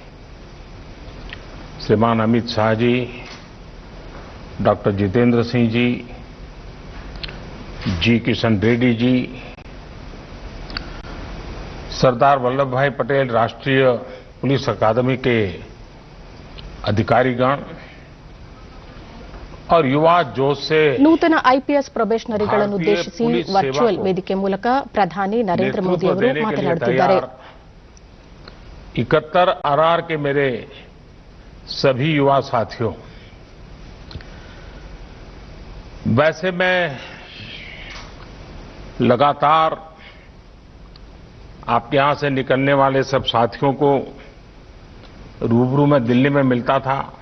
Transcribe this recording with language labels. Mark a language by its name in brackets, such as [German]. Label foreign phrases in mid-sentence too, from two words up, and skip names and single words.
[Hindi] श्रीमान अमित शाह जी, डॉक्टर जितेंद्र सिंह जी, जी किशन रेड्डी जी, सरदार वल्लभ भाई पटेल राष्ट्रीय पुलिस अकादमी के अधिकारीगण और युवा जोश से [Kannada] ನೂತನ ಐಪಿಎಸ್ ಪ್ರೊಬೇಷನರಿಗಳನ್ನು ಉದ್ದೇಶಿಸಿ ವರ್ಚುವಲ್ ವೇದಿಕೆ ಮೂಲಕ ಪ್ರಧಾನಿ ನರೇಂದ್ರ ಮೋದಿ ಅವರು ಮಾತನಾಡುತ್ತಿದ್ದಾರೆ. [Hindi] 71 आरआर के मेरे सभी युवा साथियों, वैसे मैं लगातार आपके यहां से निकलने वाले सब साथियों को रूबरू में दिल्ली में मिलता था.